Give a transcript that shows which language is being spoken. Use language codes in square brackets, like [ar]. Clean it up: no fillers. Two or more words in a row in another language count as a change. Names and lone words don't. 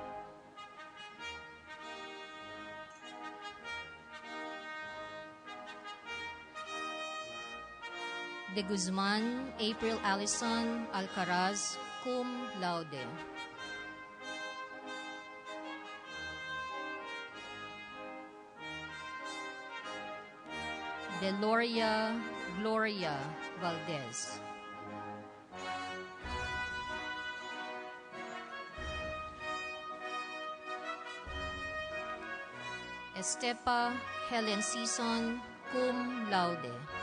[la] De Guzman April Allison Alcaraz, cum laude. Deloria Gloria Valdez. Estepa Helen Season, cum laude.